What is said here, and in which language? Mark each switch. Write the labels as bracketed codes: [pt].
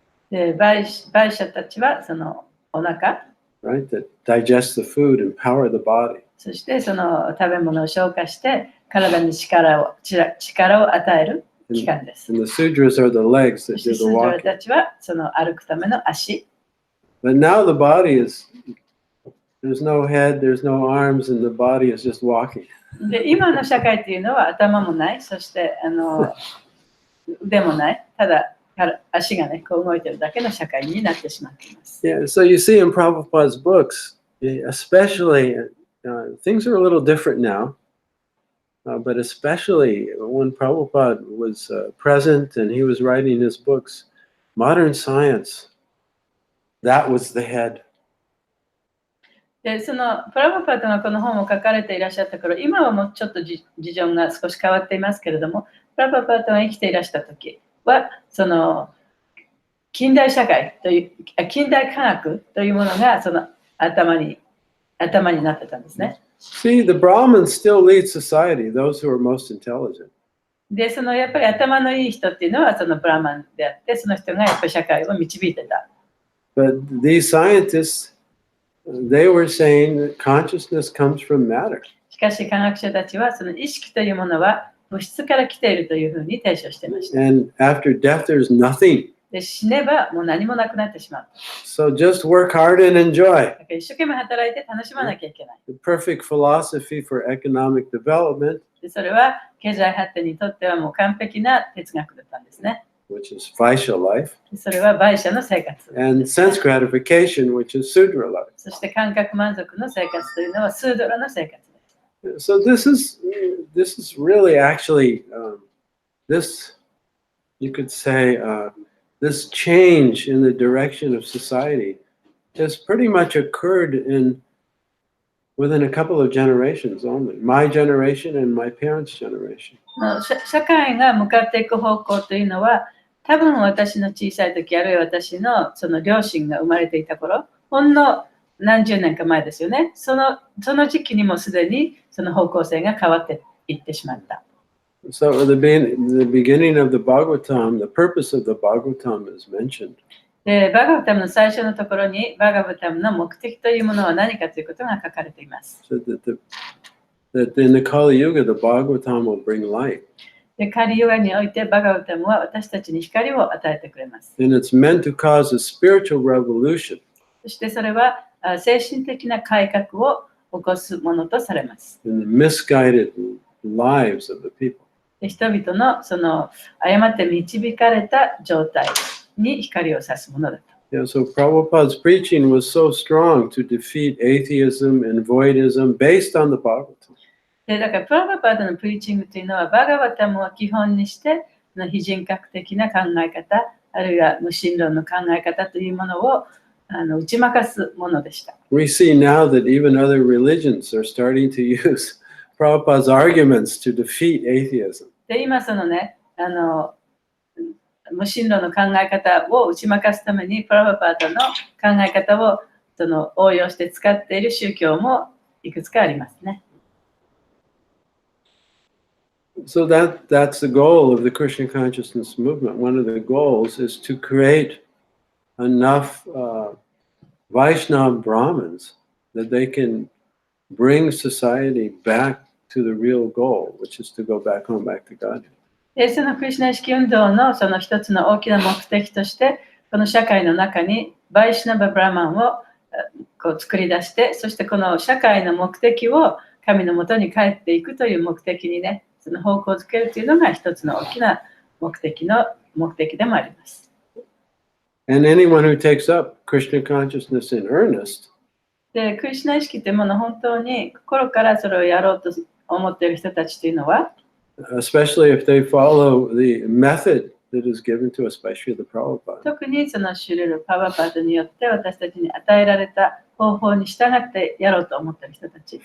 [ja] でバイシャたちはそのお腹。 [en] Right, that digest the food and power the body. [ja] そしてその食べ物を消化して体に力を与える器官です。 [en] And the Sudras are the legs that [ja] そして [en] do [ja] ス [en] the [ja] ードラ [en] walking. [ja] たちはその歩くための足。 [en] But now the body there's no head, there's no arms, and the body is just walking. [ja] で今の社会っていうのは頭もない、そして腕もない、ただ足がね、こう動いてるだけの社会になってしまっています。 [en] Yeah, so you see in Prabhupada's books, especially, things are a little different now, but especially when Prabhupada was present and he was writing his books, modern science, that was the head. [ja] でそのプラブパートがこの本を書かれていらっしゃった頃、今はもうちょっと事情が少し変わっていますけれども、プラブパートが生きていらした時はその近代社会という近代科学というものがその頭になってたんですね。 [en] See, the Brahmins still lead society, those who are most intelligent. [ja] でそのやっぱり頭のいい人っていうのはそのブラマンであって、その人がやっぱり社会を導いてた。 [en] But these scientists, they were saying that consciousness comes from matter. [ja] しかし科学者たちはその意識というものは物質から来ているというふうに提唱していました。 [en] And after death, there's nothing. [ja] で死ねばもう何もなくなってしまう。 [en] So just work hard and enjoy. [ja] だから一生懸命働いて楽しまなきゃいけない。 [en] The perfect philosophy for economic development, [ja] でそれは経済発展にとってはもう完璧な哲学だったんですね。 [en] which is Vaishya life, [ja] でそれは売者の生活。 [en] and sense gratification, which is Sudra life. [ja] そして感覚満足の生活というのはスードラの生活です。 [en] So this is really actually this, you could say, this change in the direction of society has pretty much occurred within a couple of generations only. My generation and my parents' generation. [ja] 社会が向かっていく方向というのは、多分私の小さい時、あるいは私のその両親が生まれていた頃、ほんの何十年か前ですよね。その時期にもすでにその方向性が変わっていってしまった。 [en] So at the beginning of the Bhagavatam, the purpose of the Bhagavatam is mentioned. [ja] で、バガバタムの最初のところに、バガバタムの目的というものは何かということが書かれています。 [en] So that in the Kali Yuga, the Bhagavatam will bring light. [ja] で、カリヨガにおいてバガバタムは私たちに光を与えてくれます。 [en] And it's meant to cause a spiritual revolution. [ja] そしてそれは精神的な改革を起こすものとされます。 [en] In the misguided lives of the people. [ja] で人々のその誤って導かれた状態に光を差すものだと。 [en] Yeah, so Prabhupada's preaching was so strong to defeat atheism and voidism based on the Bhagavatam. [ja] でだからプラバパードのプリーチングというのはバガバタムを基本にして非人格的な考え方あるいは無神論の考え方というものを打ち負かすものでした。 [en] We see now that even other religions are starting to use Prabhupada's arguments to defeat atheism. [ja] で今そのね無神論の考え方を打ち負かすためにプラバパードの考え方をその応用して使っている宗教もいくつかありますね。 [en] So that's the goal of the Krishna consciousness movement. One of the goals is to create enough Vaishnava Brahmins that they can bring society back to the real goal, which is to go back home, back to God. [ja] でそのクリシュナ意識運動のその一つの大きな目的としてこの社会の中にバイシュナバ・ブラマンをこう作り出してそしてこの社会の目的を神のもとに帰っていくという目的にねその方向づけるというのが一つの大きな目的でもあります。 [en] And anyone who takes up Krishna consciousness in earnest [ja] でクリシュナ意識というものを本当に心からそれをやろうと思っている人たちというのは [en] especially if they follow the method that is given to us by Srila Prabhupada. [ja] 特にそのシュルル・パワパードによって私たちに与えられた方法に従ってやろうと思っている人たち。